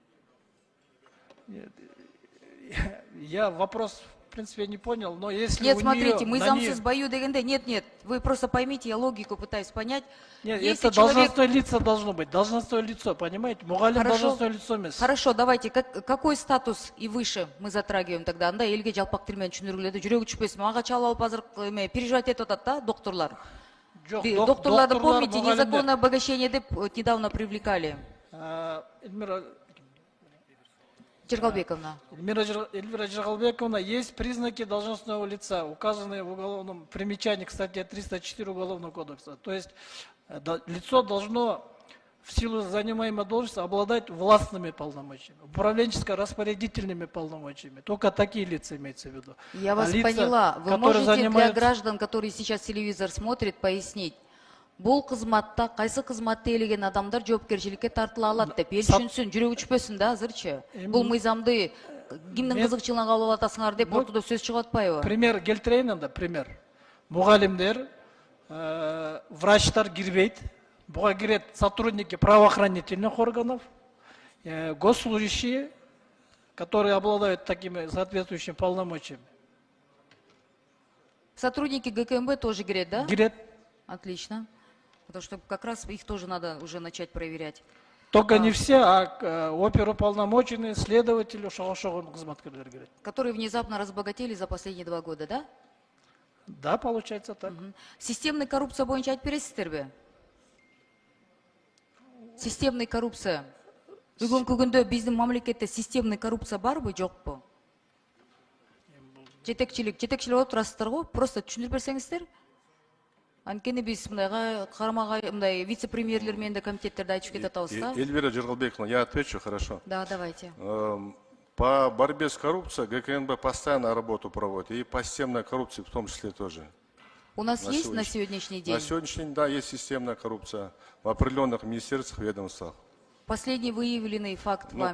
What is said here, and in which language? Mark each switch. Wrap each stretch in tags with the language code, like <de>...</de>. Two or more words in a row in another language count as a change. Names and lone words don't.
<ru>Я вопрос, в принципе, не понял, но если нет, у смотрите, нее, мы</ru> <ky>замсыз бою дегенде,</ky> <ru>нет, вы просто поймите, я логику пытаюсь понять. Нет, если это человек... должностное лицо должно быть, должностное лицо, понимаете? Мугалим должностное лицо место. Хорошо, давайте, какой статус и выше мы затрагиваем тогда?</ru> <ky>Анда элге жалпак тил менен түшүндүргүлөдү, жүрөгү түшпөсүн, ага чалып алып азыр переживать этип атат да, докторлар.</ky> <ru>Докторларды помните, незаконное обогащение деп недавно привлекали. Жыргалбековна. Эльвира Жыргалбековна, есть признаки должностного лица, указанные в уголовном примечании, кстати, 304 Уголовного кодекса. То есть лицо должно в силу занимаемой должности обладать властными полномочиями, управленческо-распорядительными полномочиями. Только такие лица имеются в виду. Я вас поняла. Вы можете для граждан, которые сейчас телевизор смотрят, пояснить?</ru> <ky>Бул кызматта кайсы кызматты ээлеген адамдар жоопкерчиликке тартыла алат деп эл түшүнсүн, жүрөгү түшпөсүн да азырчы. Бул мыйзамды кимдин кызыкчылыгына кабыл алып атасыңар деп ортодо сөз чыгып атпайбы? Пример келтирейин анда, пример. Мугалимдер, врачтар кирбейт. Буга кирет</ky> <ru>сотрудники правоохранительных органов, госслужащие, которые обладают такими соответствующими полномочиями. Сотрудники ГКМБ тоже кирет, да?</ru> <ky>Кирет.</ky> <ru>Отлично. Потому что как раз их тоже надо уже начать проверять. Только не все, а оперуполномоченные, следователи, которые внезапно разбогатели за последние 2 года, да? Да, получается так. Системный коррупция</ru> <ky>боюнча айтып бересиздерби?</ky> <ru>Системный коррупция.</ru> <ky>Бүгүнкү күндө биздин мамлекетте</ky> <ru>системный коррупция</ru> <ky>барбы, жокпу? Жетекчилик болуп турасыздар го, просто түшүндүрүп берсеңиздер. Анткени биз мындайга карамагай мындай вице-премьерлер менен да комитеттерде айтып кетип атабыз да.</ky> <ru>Эльвира Жыргалбековна, я отвечу, хорошо. Да, давайте. По борьбе с коррупцией ГКНБ постоянно работу проводит, и по системной коррупции в том числе тоже. У нас есть на сегодняшний день? На сегодняшний день, да, есть системная коррупция в определенных министерствах, ведомствах. Последний выявленный факт вами?</ru>